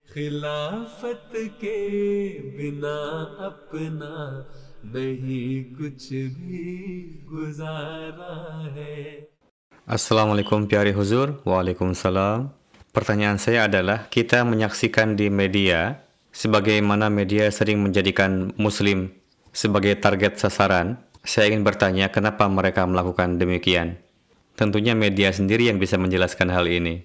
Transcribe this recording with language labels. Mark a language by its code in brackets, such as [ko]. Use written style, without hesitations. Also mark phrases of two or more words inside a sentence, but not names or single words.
[ur] خلافت کے بنا اپنا نہیں کچھ بھی گزارا ہے. السلام علیکم پیارے حضور. [ar] Waalaikumsalam. [id] Pertanyaan saya adalah, kita menyaksikan di media sebagaimana media sering menjadikan Muslim sebagai target sasaran. Saya ingin bertanya, kenapa mereka melakukan demikian? Tentunya media sendiri yang bisa menjelaskan hal ini.